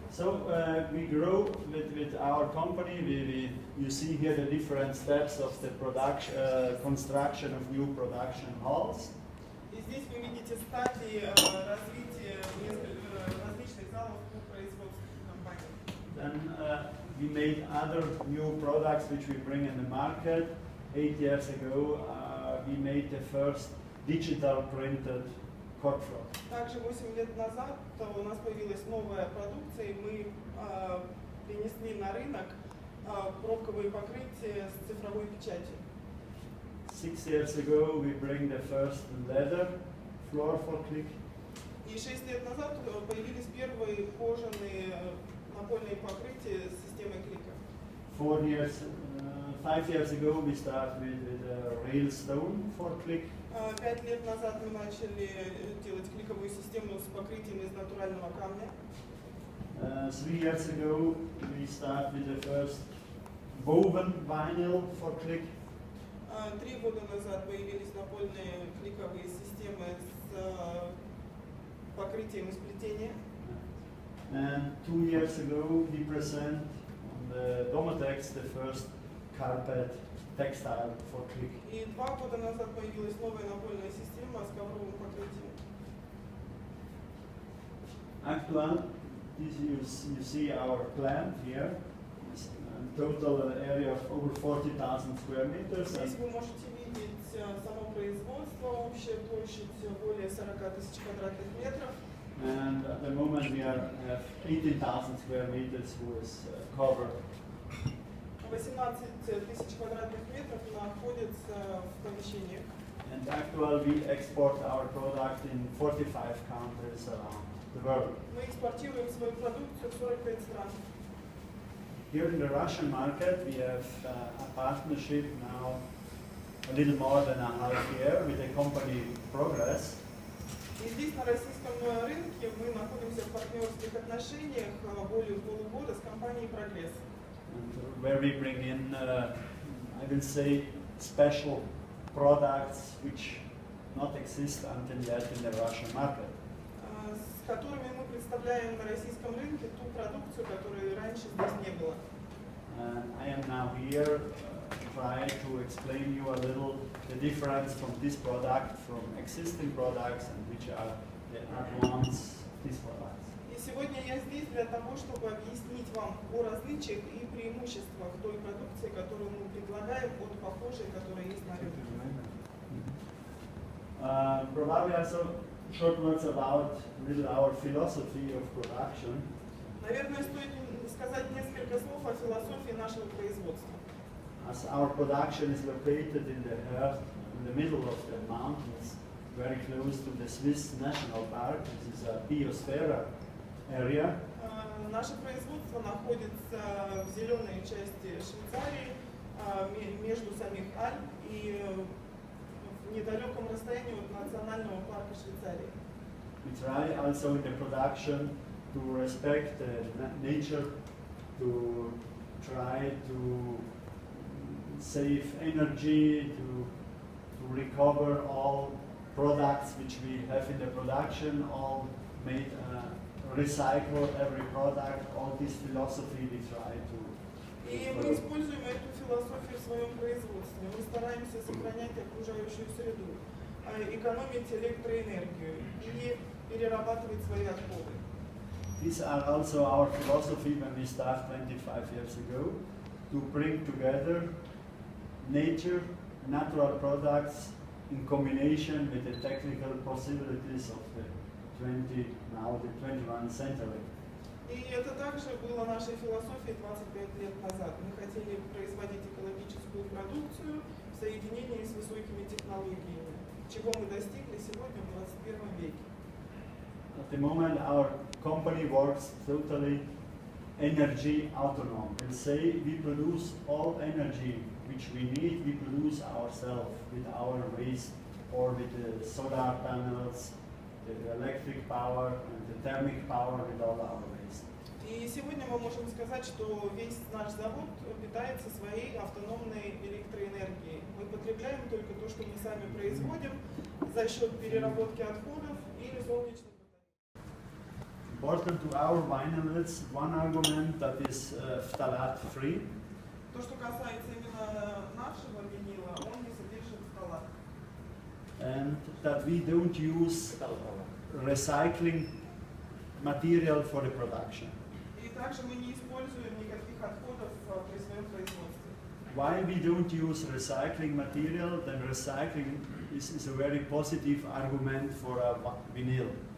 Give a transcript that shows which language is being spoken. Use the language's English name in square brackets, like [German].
[English] So we grow with our company. You see here the different steps of the production, construction of new production halls. [Russian] И здесь вы видите стадии развития различных залов по производству компании. [English] Then we made other new products which we bring in the market. 8 years ago, we made the first digital printed cork floor. [Russian] Также 8 лет назад у нас появилась новая продукция, и мы принесли на рынок пробковые покрытия с цифровой печатью. [English] 6 years ago, we bring the first leather floor for click. [Russian] И 6 лет назад появились первые кожаные напольные покрытия с системой клика. [English] 5 years ago, we started with a rail stone for click. [Russian] 5 лет назад мы начали делать кликовую систему с покрытием из натурального камня. [English] 3 years ago, we started with the first woven vinyl for click. [Russian] 3 года назад появились напольные кликовые системы с покрытием из плетения. [English] And 2 years ago, we present on the Domotex the first carpet textile for click. [Russian] И 2 года назад появилась новая напольная система с ковровым покрытием. [English] Actual, this you see our plant here. It's a total area of over 40,000 square meters. [Russian] Здесь вы можете видеть само производство, общая площадь более 40 тысяч квадратных метров. [English] And at the moment we have 18,000 square meters who is covered. [Russian] 18 тысяч квадратных метров находится в помещениях. [English] And actually we export our product in 45 countries around the world. [Russian] Мы экспортируем свою продукцию в 45 стран. [English] Here in the Russian market we have a partnership now a little more than a half year with the company Progress. [Russian] И здесь, на российском рынке, мы находимся в партнерских отношениях более полугода с компанией «Прогресс». [English] Where we bring in, I will say, special products which not exist until yet in the Russian market. [Russian] С которыми мы представляем на российском рынке ту продукцию, которой раньше здесь не было. [English] I am now here try to explain you a little the difference from this product from existing products and which are the advanced these products. [Russian] И сегодня я здесь для того, чтобы объяснить вам о различиях и преимуществах той продукции, которую мы предлагаем, от похожей, которая есть на рынке. [English] Probably also short words about our philosophy of production. [Russian] Наверное, стоит сказать несколько слов о философии нашего производства. [English] As our production is located in the earth, in the middle of the mountains, very close to the Swiss National Park, this is a biosphere area. [Russian] Наше производство находится в зеленой части Швейцарии, между самих Альп и в недалеком расстоянии от национального парка Швейцарии. [English] We try also in the production to respect nature, to try to save energy, to recover all products which we have in the production, all made, recycle every product, all this philosophy we try to. [Russian] И мы используем эту философию в своем производстве. Мы стараемся сохранять окружающую среду, экономить электроэнергию и перерабатывать свои отходы. [English] These are also our philosophy when we started 25 years ago, to bring together nature, natural products in combination with the technical possibilities of the 21st century. [Russian] И это также было нашей философией 25 лет назад. Мы хотели производить экологическую продукцию в соединении с высокими технологиями, чего мы достигли сегодня в 21 веке. [English] At the moment our company works totally energy autonomous. We say we produce all energy which we need, we produce ourselves with our waste or with the solar panels, the electric power and the thermic power with all our waste. [Russian] И сегодня мы можем сказать, что весь наш завод питается своей автономной электроэнергией. Мы потребляем только то, что мы сами производим за счет переработки отходов или солнечных батарей. [English] Important to our vinyls, one argument that is phthalate free. [Russian] То, что касается именно нашего винила, он не содержит фталат. [English] And that we don't use recycling material for the production. [Russian] И также мы не используем никаких отходов при своем производстве. [English] Why we don't use recycling material? Then recycling is a very positive argument for a vinyl.